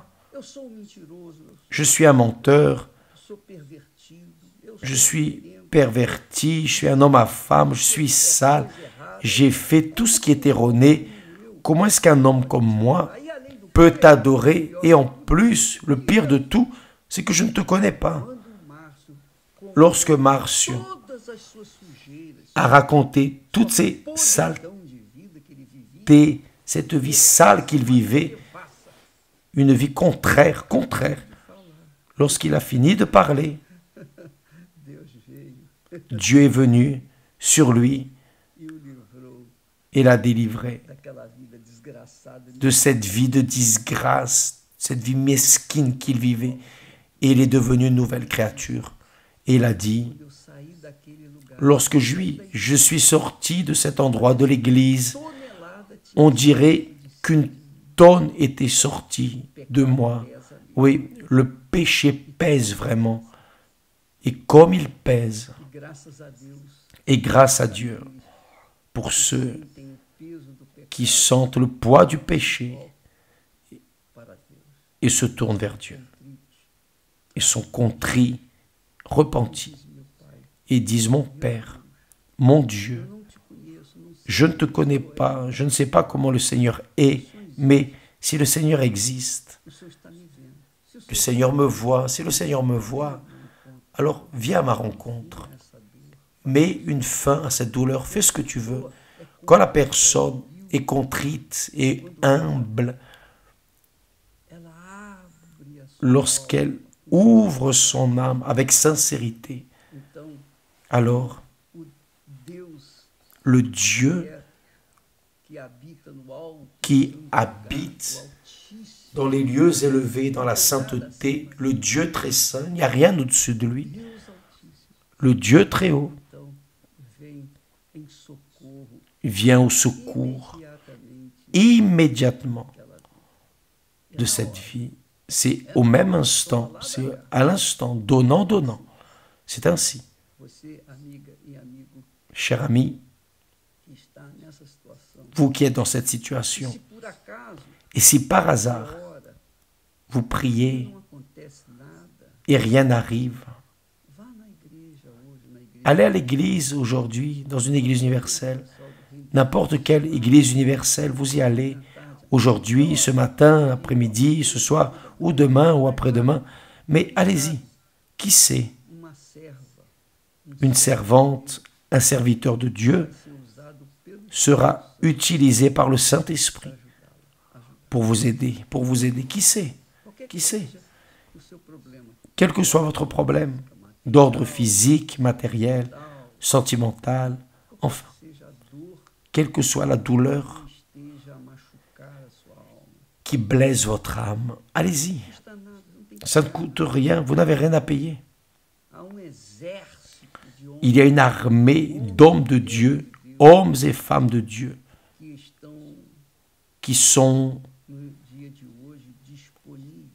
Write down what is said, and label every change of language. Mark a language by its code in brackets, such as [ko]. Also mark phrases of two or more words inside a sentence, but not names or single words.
[fr] Je suis un menteur. Je suis perverti. Je suis un homme à femme. Je suis sale. J'ai fait tout ce qui est erroné. Comment est-ce qu'un homme comme moi peut t'adorer? Et en plus, le pire de tout, c'est que je ne te connais pas. [pt] Quando o Márcio contou [fr] Lorsque Marcio [pt] todas as suas sujeiras, [fr] a raconté toutes [pt] sua [fr] ces saletés, [pt] podridão de vida que ele vivia, [fr] cette vie sale qu'il vivait, [pt] devassa [fr] une vie contraire, [pt] de falar. [fr] lorsqu'il a fini de parler, [pt] Deus veio [fr] Dieu est venu sur lui [pt] e o livrou [fr] et l'a délivré [pt] daquela vida desgraçada. [fr] de cette vie de disgrâce, cette vie mesquine qu'il vivait. Et il est devenu une nouvelle créature. Et il a dit, [pt] Eu saí daquele lugar. [fr] lorsque je suis sorti de cet endroit de l'église, [pt] Tonelada tinha [fr] on dirait qu'une tonne était sortie de moi. [pt] pesa ali. [fr] Oui, le péché pèse vraiment. Et comme il pèse, [pt] E graças a Deus, [fr] et grâce à Dieu, pour ceux [pt] quem tem o peso do pecado [fr] qui sentent le poids du péché [pt] para Deus. [fr] et se tournent vers Dieu, [pt] Triste, [fr] et sont contrits, repentis, [pt] diz meu Pai. [fr] et disent, mon Père, mon Dieu, [pt] Eu não te conheço, não sei. [fr] je ne te connais pas, je ne sais pas comment le Seigneur est, mais si le Seigneur existe, [pt] O Senhor está me vendo. Se o [fr] le [pt] Senhor [fr] Seigneur me voit, si le Seigneur me voit, alors viens à ma rencontre. [pt] essa dor, [fr] Mets une fin à cette douleur, fais ce que tu veux. Quand la personne est contrite et humble, [pt] ela abre a sua [fr] lorsqu'elle ouvre son âme avec sincérité, [pt] Então, [fr] alors [pt] o Deus [fr] le Dieu [pt] que habita no alto, [fr] qui [pt] no [fr] habite [pt] Altíssimo, [fr] dans les lieux élevés, dans la sainteté, le Dieu très saint, il n'y a rien au-dessus de lui, [pt] Deus Altíssimo, [fr] le Dieu très haut [pt] então vem em socorro [fr] vient au secours [pt] imediatamente [fr] immédiatement [pt] daquela vida. [fr] de cette vie. C'est au même instant, c'est à l'instant, donnant, donnant. C'est ainsi, [pt] Você, amiga e amigo [fr] cher ami, [pt] que está nessa situação, [fr] vous qui êtes dans cette [pt] e [fr] situation, [pt] se por acaso, [fr] et si par hasard [pt] ora, [fr] vous priez [pt] não acontece nada, [fr] et rien n'arrive, [pt] vá na igreja hoje, na igreja [fr] allez à l'église aujourd'hui, dans une église universelle, [pt] Universal do Reino [fr] n'importe quelle église universelle, vous y allez aujourd'hui, ce matin, après-midi, ce soir, ou demain, ou après-demain, mais allez-y. Qui sait, [pt] uma serva, [fr] une servante, un serviteur de Dieu [pt] ser usado pelo [fr] sera utilisé par le Saint-Esprit [pt] ajudá-la, [fr] pour vous aider. Qui sait, [pt] qualquer [fr] qui sait, [pt] seja o seu problema, [fr] quel que soit votre problème, d'ordre physique, matériel, [pt] tal, [fr] sentimental, enfin, [pt] seja a dor [fr] quelle que soit la douleur [pt] que esteja a machucar a sua alma. [fr] qui blesse votre âme, allez-y. [pt] Não custa nada, não tem [fr] Ça ne coûte rien, vous n'avez rien à payer. [pt] há exército de homens [fr] Il y a une armée d'hommes de Dieu, hommes et femmes de Dieu, [pt] que estão [fr] qui sont [pt] no dia de hoje disponíveis